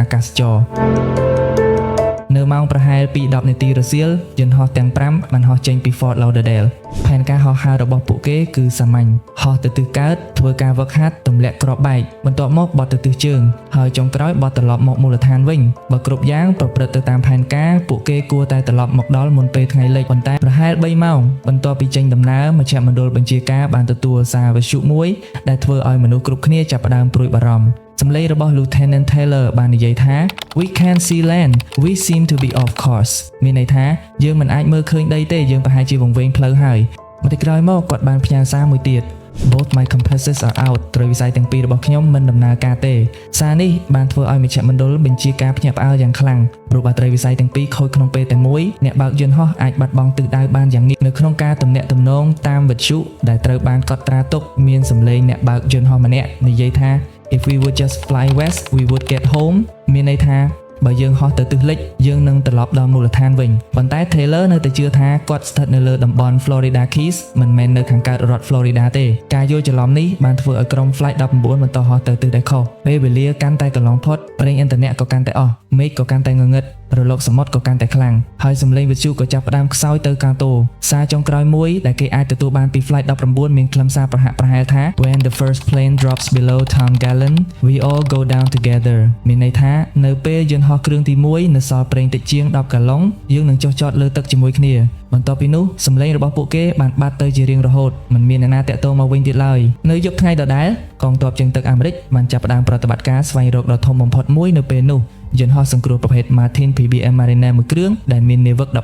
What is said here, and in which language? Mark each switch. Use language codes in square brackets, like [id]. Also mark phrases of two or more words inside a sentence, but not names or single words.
[km] កាសចរណ៍នៅម៉ោងប្រហែលពី10នាទីរសៀលយន្តហោះទាំង5បានហោះចេញពី Fort Lauderdale ផែនការហោះហើររបស់ពួកគេគឺសាមញ្ញហោះទៅទិសកើតធ្វើការហ្វឹកហាត់ទម្លាក់គ្រាប់បែកបន្ទាប់មកបត់ទៅទិសជើងហើយចុងក្រោយបត់ត្រឡប់មកមូលដ្ឋានវិញបើគ្រប់យ៉ាងប្រព្រឹត្តទៅតាមផែនការពួកគេគួរ តែត្រឡប់មកដល់មុនពេលថ្ងៃលិចប៉ុន្តែប្រហែល3ម៉ោងបន្ទាប់ពីចេញដំណើរមជ្ឈមណ្ឌលបញ្ជាការបានទទួលសារវិទ្យុមួយដែលធ្វើឲ្យមនុស្សគ្រប់គ្នាចាប់ផ្ដើមព្រួយបារម្ភសម្លេងរបស់ Lieutenant Taylor បាននិយាយថា [en] We can't see land we seem to be off course [km] មានន័យថាយើងមិនអាចមើលឃើញដីទេយើងប្រហែលជាវង្វេងផ្លូវហើយបន្តិចក្រោយមកគាត់បានផ្ញើសារមួយទៀត [en] Both my compasses are out [km] ត្រូវវិស័យទាំងពីររបស់ខ្ញុំមិន ដំណើរការទេសារនេះបានធ្វើឲ្យមជ្ឈមណ្ឌលបញ្ជាការភ្ញាក់ផ្អើលយ៉ាងខ្លាំងព្រោះបើត្រីវិស័យទាំងពីរខូចក្នុងពេលតែមួយអ្នកបើកយន្តហោះអាចបាត់ បង់ទិសដៅបានយ៉ាងងាយនៅក្នុងការទំនាក់ទំនងតាមវិទ្យុដែលត្រូវបានកត់ត្រាទុកមានសម្លេងអ្នកបើកយន្តហោះម្នាក់និយាយថា [en] If we would just fly west we would get home [km] មានន័យថាបើយើងហោះទៅទិសលិចយើងនឹងត្រឡប់ដល់មូលដ្ឋានវិញប៉ុន្តែ Taylor នៅតែជឿថាគាត់ស្ថិតនៅលើតំបន់ Florida Keys មិនមែននៅខាងកើតរដ្ឋ Florida ទេការយល់ច្រឡំនេះបានធ្វើឲ្យក្រុម Flight 19បន្តហោះទៅទិសដែលខុសពេលវេលាកាន់តែកន្លងផុតប្រេងឥន្ធនៈក៏កាន់តែអស់មេឃក៏កាន់តែងងឹត រលកសមុទ្រក៏កាន់តែខ្លាំងហើយសម្លេងវិទ្យុក៏ចាប់ផ្ដើមខ្សោយទៅកាតូសារចុងក្រោយមួយដែលគេអាចទទួលបានពី Flight 19 មានខ្លឹមសារប្រហាក់ប្រហែលថា [en] When the first plane drops below Tom Gallen we all go down together [km] មានន័យថានៅពេលយន្តហោះគ្រឿងទី1នៅស ល់ប្រេងតិចជាង10កាឡុងយើងនឹងចុះចតលើទឹកជាមួយគ្នាបន្ទាប់ពីនោះសម្លេងរបស់ពួកគេបានបាត់ទៅជារៀងរហូតមិនមានអ្នកណាតាក់ទងមកវិញទៀតឡើយនៅយប់ថ្ងៃដដែលកងទ័ពជើ ងទឹកអាមេរិកបានចាប់ផ្ដើមប្រតិបត្តិការស្វែងរកដ៏ធំបំផុតមួយនៅពេលនោះយន្តហោះសង្គ្រោះប្រភេទ Martin PBM Mariner មួយគ្រឿងដែលមាននាវិក